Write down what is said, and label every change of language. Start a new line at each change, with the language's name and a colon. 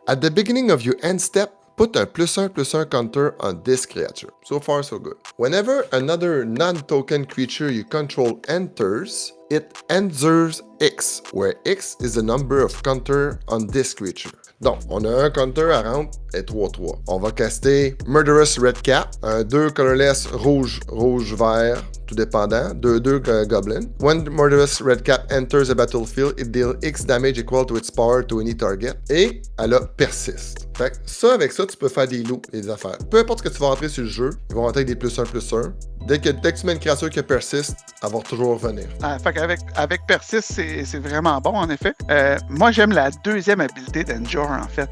English: At the beginning of your end step, put a +1/+1 counter on this creature. So far, so good. Whenever another non-token creature you control enters, it enters X, where X is the number of counter on this creature.
French: Donc, on a un counter à rendre et 3-3. On va caster Murderous Red Cap, un 2 colorless rouge-vert, tout dépendant, 2 Goblin.
English: When Murderous Red Cap enters a battlefield, it deals X damage equal to its power to any target.
French: Et elle a Persist. Fait que ça, avec ça, tu peux faire des loops et des affaires. Peu importe ce que tu vas rentrer sur le jeu, ils vont rentrer avec des +1/+1. Dès que tu mets une créature qui persiste, elle va toujours revenir. Fait Fait qu'avec Persist, c'est vraiment bon, en effet. Moi, j'aime la deuxième habilité d'Endure, en fait.